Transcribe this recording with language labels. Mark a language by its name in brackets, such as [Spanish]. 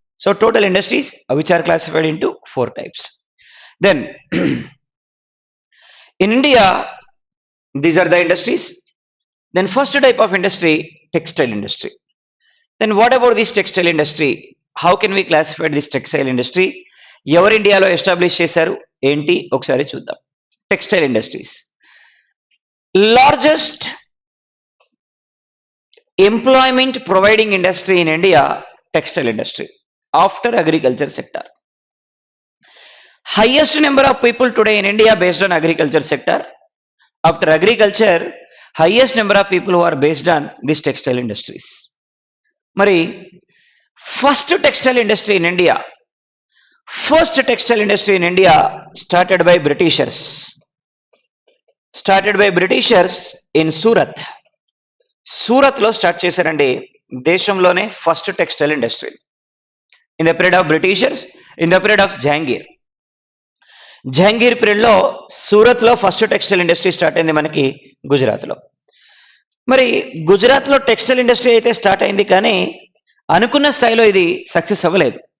[English] So total industries which are classified into 4 types. Then in India, these are the industries. Then first type of industry, textile industry. Then what about this textile industry? How can we classify this textile industry? [Telugu] ఎవరు ఇండియాలో establish చేశారు ఏంటి ఒకసారి చూద్దాం. Textile industries, largest employment providing industry in India, textile industry [English] after agriculture sector. Highest number of people today in India based on agriculture sector. After agriculture, highest number of people who are based on these textile industries. Mari first textile industry in India, first textile industry in India started by Britishers. Started by Britishers in Surat. [Telugu] Surat lo start చేశారండి దేశంలోనే first textile industry. [English] In the period of Britishers, in the period of Jahangir [Telugu] period లో సూరత్ లో first textile industry start అయింది మనకి గుజరాత్ లో. మరి గుజరాత్ లో textile industry అయితే స్టార్ట్ అయింది కానీ అనుకున్న స్థాయిలో ఇది సక్సెస్ అవ్వలేదు.